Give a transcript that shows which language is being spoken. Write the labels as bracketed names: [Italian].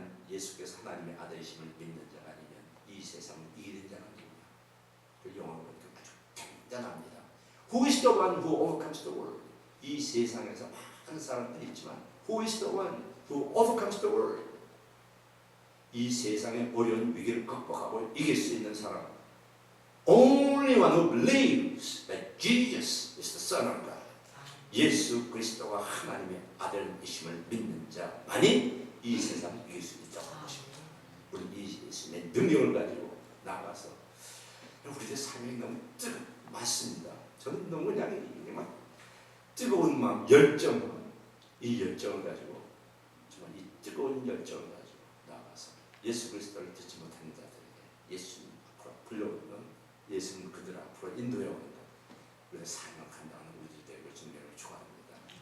[Korean] 예수께서 하나님의 아들이심을 믿는 자가 아니면 이 세상을 이기는 자가 누구냐. 그 영어로 보니까 아주 단단합니다. [English] Who is the one who overcomes the world? [Korean] 이 세상에서 많은 사람들이 있지만 [English] Who is the one who overcomes the world? [Korean] 이 세상의 어려운 위기를 극복하고 이길 수 있는 사람 [English] Only one who believes that Jesus is the Son of God. [Korean] 예수 그리스도가 하나님의 아들이심을 믿는 자만이 이 세상을 이길 수 있다고 하는 것입니다. 우리 이 예수님의 능력을 가지고 나가서 우리의 삶이 너무 많습니다. 저는 너무 그냥 막 뜨거운 마음, 열정, 이 열정을 가지고 정말 이 뜨거운 열정을 가지고 나가서 예수 그리스도를 듣지 못하는 자들에게 예수님 앞으로 불러오는 예수님 그들 앞으로 인도해 오는 우리의 삶을 감당하는 우리들 되고 주님을 축원합니다.